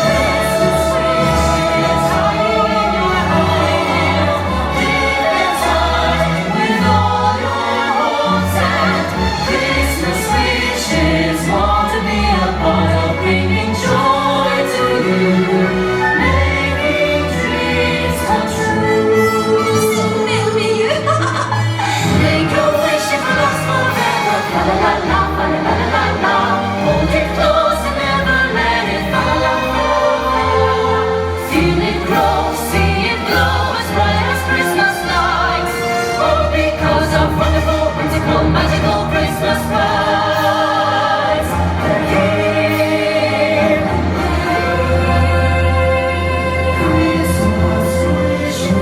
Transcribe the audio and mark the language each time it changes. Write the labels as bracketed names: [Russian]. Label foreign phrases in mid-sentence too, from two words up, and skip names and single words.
[English] Christmas wishes hiding in your heart, deep inside with all your hopes and Christmas wishes want to be a part of bringing joy to you, making dreams come true. [French] C'est merveilleux. [English] Make a wish if it lasts forever. Fa la la la, fa la la la la. Hold it close and never let it fa la la la. Feel it grow, see it glow as bright as Christmas lights. All because of wonderful, whimsical, magical Christmas vibes. They're here. Christmas wishes.